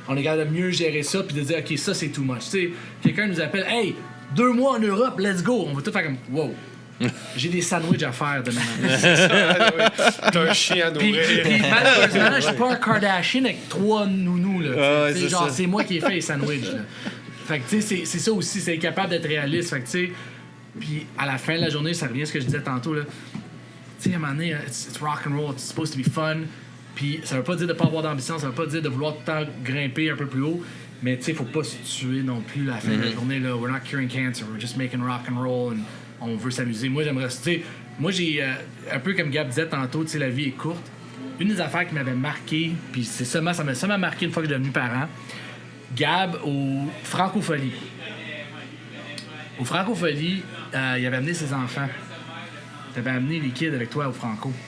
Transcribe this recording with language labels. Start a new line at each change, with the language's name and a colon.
French: On est capable de mieux gérer ça puis de dire, OK, ça, c'est too much. Tu sais, quelqu'un nous appelle, « Hey, 2 mois en Europe,
English: let's go!
French: » On va tout faire comme, « Wow! » J'ai des sandwichs à faire demain matin. T'as un chien à nourrir. Puis malheureusement, je suis pas un Kardashian avec 3 nounous. Là, ouais, genre, ça. c'est moi qui ai fait les sandwichs. Là. Fait que tu sais, c'est ça aussi, c'est capable d'être réaliste. Fait que tu sais, puis à la fin de la journée, ça revient à ce que je disais tantôt. Tu sais, à un moment donné,
English: it's rock and roll, it's supposed to be fun.
French: Puis ça veut pas dire de pas avoir d'ambition, ça veut pas dire de vouloir tout le temps grimper un peu plus haut. Mais tu sais, faut pas se tuer non plus à la fin de la journée. Là.
English: We're not curing cancer, we're just making rock and roll. And
French: on veut s'amuser. Moi, j'aimerais... Tu sais, moi, j'ai... un peu comme Gab disait tantôt, tu sais, la vie est courte. Une des affaires qui m'avait marqué, puis c'est seulement, ça m'a marqué une fois que je suis devenu parent, Gab au Francophonie. Au Francophonie, il avait amené ses enfants. T'avais amené les kids avec toi au Franco.